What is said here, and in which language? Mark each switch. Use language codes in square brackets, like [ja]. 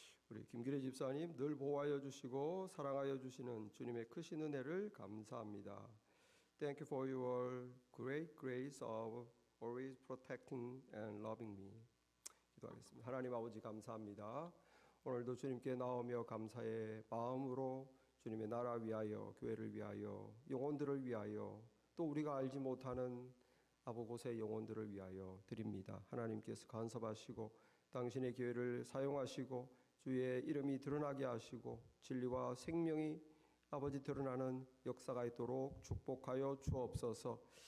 [ko] 우리 김기래 집사님 늘 보호하여 주시고 사랑하여 주시는 주님의 크신 은혜를 감사합니다. [en] Thank you for your great grace of always protecting and loving me. [ko] 기도하겠습니다. 하나님 아버지 감사합니다. 오늘도 주님께 나오며 감사의 마음으로 주님의 나라 위하여 교회를 위하여 영혼들을 위하여 또 우리가 알지 못하는 아버곳의 영혼들을 위하여 드립니다. 하나님께서 간섭하시고 당신의 교회를 사용하시고 주의 이름이 드러나게 하시고 진리와 생명이 아버지 드러나는 역사가 있도록 축복하여 주옵소서.